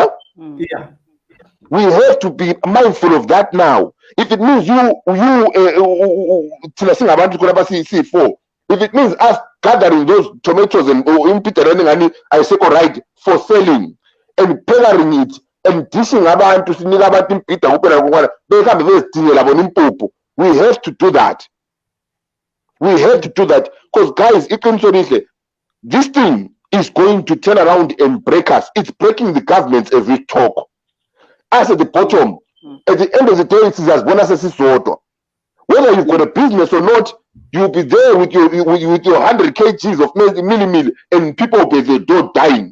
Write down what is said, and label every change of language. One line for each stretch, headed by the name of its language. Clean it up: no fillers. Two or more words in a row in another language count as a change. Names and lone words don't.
English: We have to be mindful of that now. If it means if it means us gathering those tomatoes and I say right for selling and peddling it and dishing
North Ndebele: abantu sinika abantu impita kuphela ngoba behambe bezidingela bona impuphu,
English: we have to do that. We have to do that because guys, this thing is going to turn around and break us. It's breaking the governments as we talk. Us at the bottom, at the end of the day, it's as bonus as whether you've got a business or not, you'll be there with your 100 kgs of meal and people will be at the door dying.